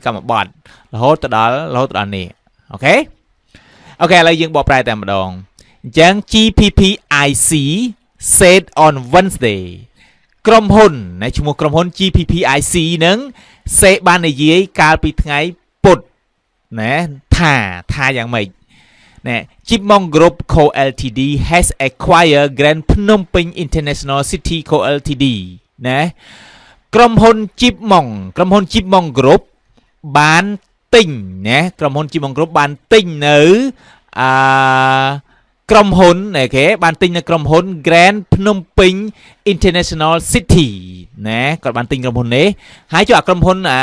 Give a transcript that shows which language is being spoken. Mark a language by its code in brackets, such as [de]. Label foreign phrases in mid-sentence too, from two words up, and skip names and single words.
[km] កម្មបត្តិរហូតដល់នេះអូខេឥឡូវយើងបកប្រែតែម្ដងអញ្ចឹង GPPIC [en] set on [km] Wednesday ក្រុមហ៊ុនណាឈ្មោះក្រុមហ៊ុន GPPIC ហ្នឹងសេបាននិយាយកាលពីថ្ងៃពុធណាថាយ៉ាងម៉េច [en] Chip Mong Group Co Ltd has acquired Grand Phnom Penh International City Co Ltd [km] ណាក្រុមហ៊ុន Chip Mong Group បានទិញណាក្រុមហ៊ុន Chip Mong Group បានទិញនៅ ក្រុមហ៊ុនអូខេបានទិញនៅក្រុមហ៊ុន Grand Phnom Penh International City ណាគាត់បានទិញក្រុមហ៊ុននេះហើយចុះក្រុមហ៊ុន